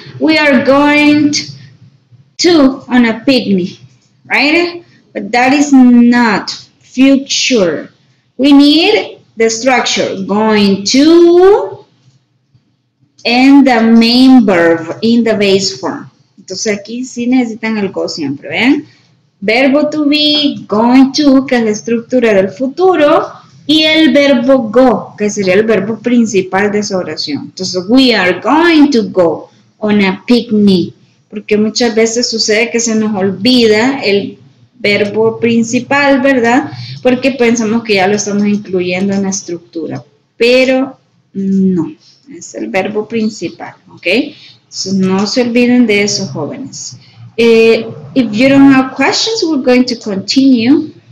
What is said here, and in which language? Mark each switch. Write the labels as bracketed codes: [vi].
[en] We are going to on a picnic, right? But that is not future. We need the structure, going to, and the main verb in the base form. [es] Entonces aquí sí necesitan el go siempre, ¿ven? Verbo to be, going to, que es la estructura del futuro, y el verbo go, que sería el verbo principal de esa oración. Entonces, [en] we are going to go on a picnic, [es] porque muchas veces sucede que se nos olvida el verbo principal, ¿verdad? Porque pensamos que ya lo estamos incluyendo en la estructura, pero no, es el verbo principal, ¿ok? Entonces, no se olviden de eso, jóvenes. [en] If you don't have questions, we're going to continue.